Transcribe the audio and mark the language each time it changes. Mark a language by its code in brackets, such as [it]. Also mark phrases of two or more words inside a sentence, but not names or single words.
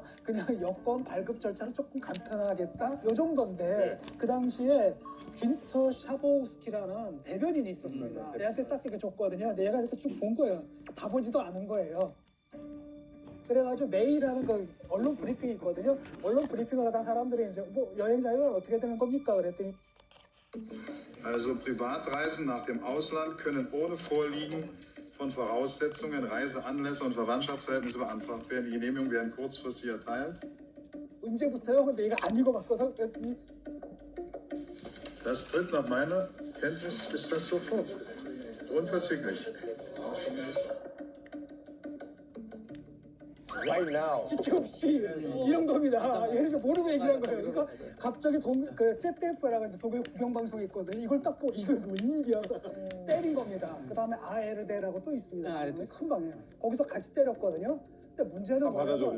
[ko] 그냥 여권 발급 절차를 조금 간편하겠다 요 정도인데 그 당시에 귄터 샤보우스키라는 대변인이 있었습니다. 얘한테 딱 이렇게 줬거든요. 근데 얘가 이렇게 쭉 본 거예요. 다 보지도 않은 거예요. 그래가지고 매일 하는 그 언론 브리핑이 있거든요. 언론 브리핑을 하다가 사람들이 이제 뭐 여행 자유는 어떻게 되는 겁니까? 그랬더니 [de] Also Privatreisen nach dem Ausland können ohne Vorliegen von Voraussetzungen, Reiseanlässe und Verwandtschaftsverhältnisse beantragt werden. Die Genehmigungen werden kurzfristig erteilt. [ko] 언제부터요? 근데 얘가 안 읽어봤거든. 그랬더니 [de] Das tritt nach meiner Kenntnis ist das sofort. Unverzüglich. [en] Right now. [ko] 지체 없이 이런 겁니다. 얘는 좀 모르고 얘기를 한 거예요. 그러니까 갑자기 그 잽데프라고 하는 독일 국영방송이 있거든요. 이걸 딱 보고 이거 웬일이야 때린 겁니다. 그 다음에 ARD라고 또 있습니다. 큰 방에 거기서 같이 때렸거든요. 근데 문제는 받아적은